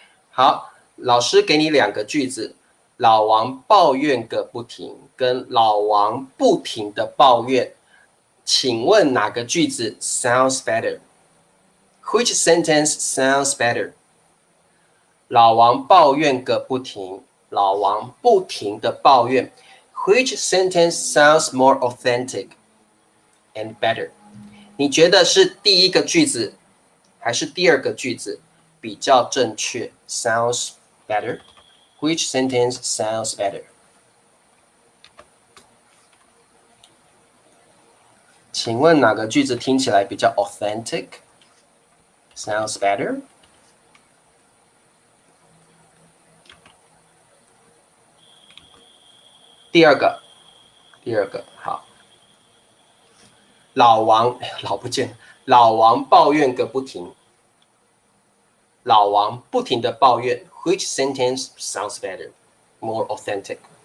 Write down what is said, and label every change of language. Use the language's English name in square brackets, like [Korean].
[Chinese] 好，老师给你两个句子，老王抱怨个不停，跟老王不停的抱怨，请问哪个句子 [English] sounds better？ Which sentence sounds better？ [Chinese] 老王抱怨个不停，老王不停的抱怨。 [English] Which sentence sounds more authentic and better？ [Chinese] 你觉得是第一个句子还是第二个句子比较正确 ？ [English] Sounds better. Which sentence sounds better? [Chinese] 请问哪个句子听起来比较 authentic? [English] Sounds better? [Chinese] 第二个，好。老王不见，老王抱怨个不停。老王不停的抱怨 [English] ，Which sentence sounds better, more authentic?